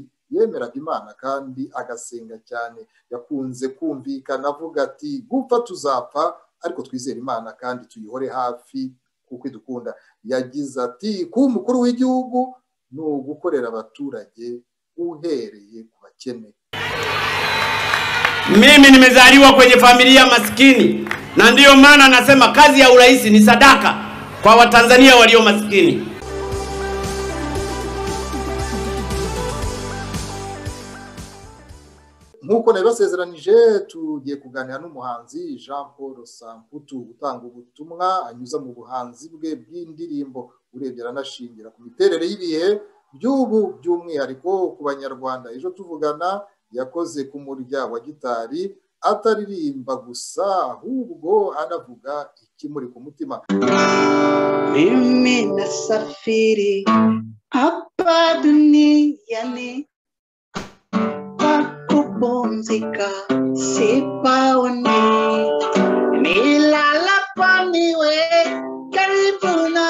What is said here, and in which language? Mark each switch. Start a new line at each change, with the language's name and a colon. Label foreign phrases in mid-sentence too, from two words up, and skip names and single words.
Kinyarwanda: Yemeraga Imana kandi agasenga cyane. Yakunze kumvikana avuga ati gupfa tuzapfa ariko twizera Imana kandi tuyihore hafi kuko idukunda. Yagize ati ku umukuru w'igihugu ni ugukorera abaturage uhereye ku bakene.
Swahili: Mimi nimezaliwa kwenye familia maskini, na ndiyo maana nasema kazi ya urais ni sadaka kwa Watanzania walio maskini.
Kinyarwanda: Nkuko nabibasezeranije tugiye kuganira n'umuhanzi Jean Paul Samputu utanga ubutumwa anyuza mu buhanzi bwe bw'indirimbo. Urebye aranashingira ku miterere y'ibihe by'ubu by'umwihariko ku Banyarwanda. Ejo tuvugana yakoze ku murya wa gitari, ataririmba gusa ahubwo anavuga ikimuri ku mutima.
Swahili: Mimi nasafiri hapa duniani kupumzika sipaoni, nilala paniwe karibu na